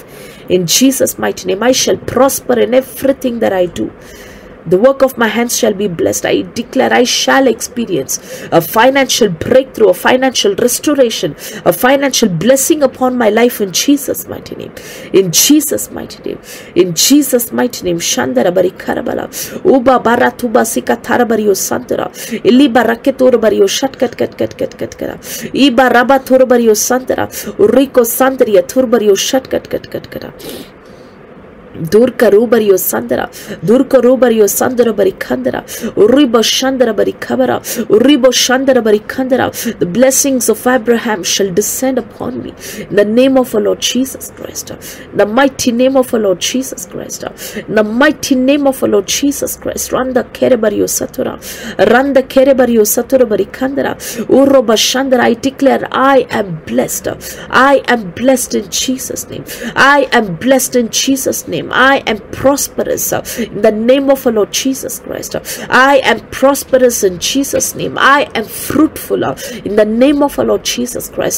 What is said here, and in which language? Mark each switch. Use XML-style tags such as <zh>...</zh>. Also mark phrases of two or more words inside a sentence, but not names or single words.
<en>In Jesus' mighty name, I shall prosper in everything that I do. The work of my hands shall be blessed. I declare I shall experience a financial breakthrough, a financial restoration, a financial blessing upon my life in Jesus' mighty name. In Jesus' mighty name. In Jesus' mighty name. Shandara bari karabala. Uba baratuba sika tarabario santara. Ili baraketor bario shatkat kat kat kat kat kara. Iba rabator bario santara. Uriko sandaria turbario shatkat kat kat kara. Durka rubario sandara, Durka rubario sandara bari kandara, Uribo shandara bari kabara, Uribo shandara bari kandara. The blessings of Abraham shall descend upon me. In the name of our Lord Jesus Christ. In the mighty name of our Lord Jesus Christ. In the mighty name of our Lord Jesus Christ. Randa kerebario satura, Randa kerebario satura bari kandara, Uroba shandara. I declare I am blessed. I am blessed in Jesus' name. I am blessed in Jesus' name. I am prosperous in the name of our Lord Jesus Christ. I am prosperous in Jesus' name. I am fruitful in the name of our Lord Jesus Christ.</en>